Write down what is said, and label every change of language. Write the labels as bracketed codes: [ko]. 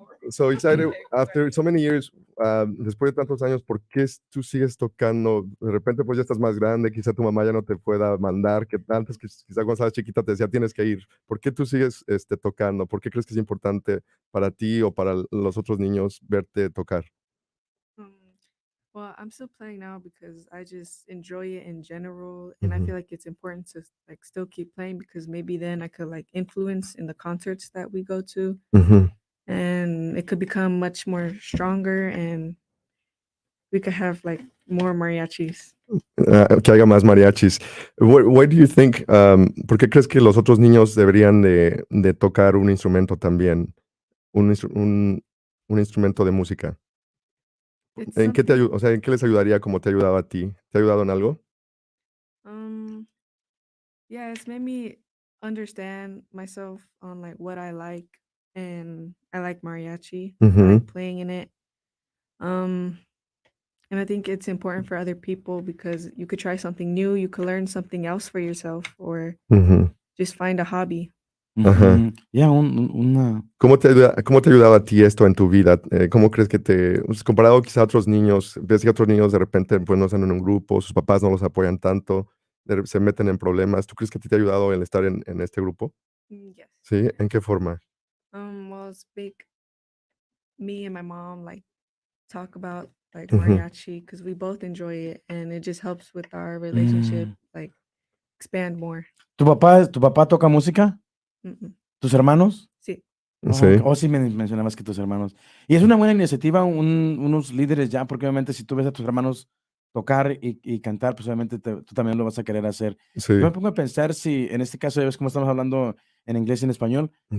[en] So excited, after so many years, [es] después de tantos años, ¿por qué tú sigues tocando? De repente pues ya estás más grande, quizá tu mamá ya no te pueda mandar, que antes quizá cuando estabas chiquita te decía tienes que ir. ¿Por qué tú sigues tocando? ¿Por qué crees que es importante para ti o para los otros niños verte tocar? [en] Well, I'm still playing now because I just enjoy it in general, and I feel like it's important to like still keep playing because maybe then I could like influence in the concerts that we go to, and it could become much more stronger, and we could have like more mariachis. [es] Que haya más mariachis. [en] Why do you think, [es] ¿por qué crees que los otros niños deberían de tocar un instrumento también? Un instrumento de música. [en] It's [es] ¿En qué [en] something- [es] o sea, en qué les ayudaría como te ha ayudado a ti? ¿Te ha ayudado en algo? [en] Yeah, it's made me understand myself on like what I like, and I like mariachi. I like playing in it. And I think it's important for other people because you could try something new, you could learn something else for yourself, or just find a hobby. Ajá. [es] Ya, una... ¿Cómo te ha ayudado a ti esto en tu vida? ¿Cómo crees que pues, comparado quizá a otros niños, ves que otros niños de repente pues no están en un grupo, sus papás no los apoyan tanto, se meten en problemas? ¿Tú crees que a ti te ha ayudado el estar en este grupo? [en] Yes. [es] ¿Sí? ¿En qué forma? [en] Well, it's big. Me and my mom like talk about like Mhm. mariachi because we both enjoy it, and it just helps with our relationship like expand more. [es] ¿Tu papá toca música? Mm-mm. ¿Tus hermanos? Sí. Sí. Sí mencionabas que tus hermanos. Y es una buena iniciativa, unos líderes ya, porque obviamente si tú ves a tus hermanos tocar y cantar, pues obviamente tú también lo vas a querer hacer. Sí. Yo me pongo a pensar si, en este caso, ya ves cómo estamos hablando en inglés y en español, me